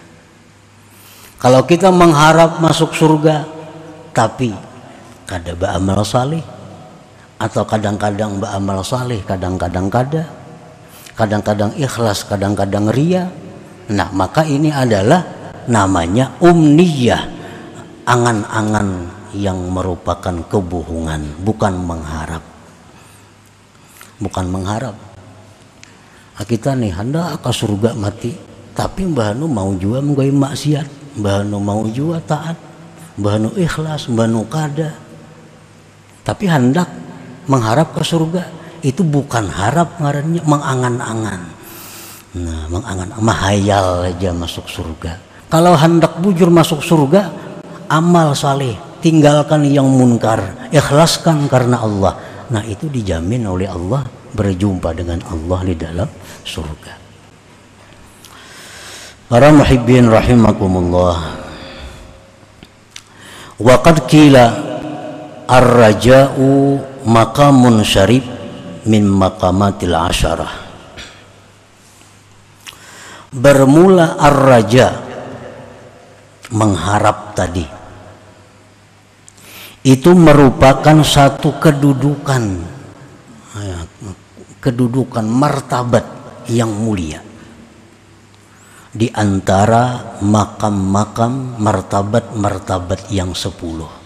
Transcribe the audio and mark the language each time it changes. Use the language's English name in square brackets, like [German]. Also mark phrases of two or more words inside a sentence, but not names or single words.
[Indonesian] Kalau kita mengharap masuk surga tapi kada beramal saleh, atau kadang-kadang beramal saleh, kadang-kadang kada, kadang-kadang ikhlas, kadang-kadang ria, nah maka ini adalah namanya umniyah, angan-angan yang merupakan kebohongan, bukan mengharap. Bukan mengharap. [Banjar] Kita nih hendak ke surga mati, tapi mbah anu mau juga menggawe maksiat, mbah anu mau juga taat, mbah anu ikhlas, mbah anu kada. [Indonesian] Tapi hendak mengharap ke surga, itu bukan harap, ngarannya mengangan-angan. Nah, mengangan, mahayal aja masuk surga. [Banjar] Kalau hendak bujur masuk surga, [Indonesian] amal saleh, tinggalkan yang munkar, ikhlaskan karena Allah. Nah, itu dijamin oleh Allah berjumpa dengan Allah di dalam surga. Para [Arabic] محبين رحمكم الله, وقد قيل الرجاء مقام شريف من مقامات العشرة. [Indonesian] Bermula ar-raja, mengharap tadi, itu merupakan satu kedudukan martabat yang mulia di antara makam-makam martabat-martabat yang 10.